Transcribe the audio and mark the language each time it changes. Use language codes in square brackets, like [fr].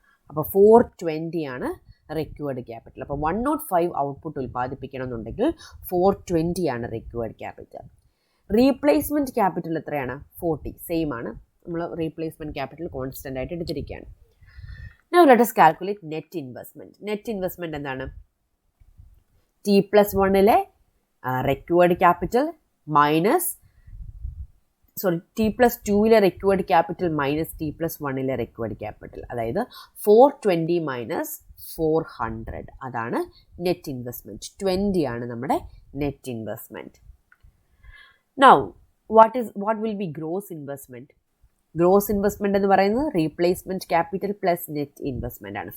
[ml] അപ്പോൾ 420 ആണ് required capital. അപ്പോൾ 105 ഔട്ട്പുട്ട് ഉൽപ്പാദിപ്പിക്കണമെന്നുണ്ടെങ്കിൽ 420 ആണ് റിക്വയർഡ് ക്യാപിറ്റൽ. റീപ്ലേസ്മെൻറ്റ് ക്യാപിറ്റൽ എത്രയാണ്? 40. സെയിം ആണ്. നമ്മൾ റീപ്ലേസ്മെൻറ്റ് ക്യാപിറ്റൽ കോൺസ്റ്റൻ്റ് ആയിട്ട് എടുത്തിരിക്കുകയാണ്. [en] Now let us calculate net investment. Net investment എന്താണ്? T+1 required capital minus T+2 required capital minus T+1 required capital. [ml] അതായത് 420 മൈനസ് 400 അതാണ് നെറ്റ് ഇൻവെസ്റ്റ്മെൻറ്റ്. 20 ആണ് നമ്മുടെ net investment. [en] Now what will be gross investment? [ml] Gross investment എന്ന് പറയുന്നത് replacement capital plus net investment ആണ്.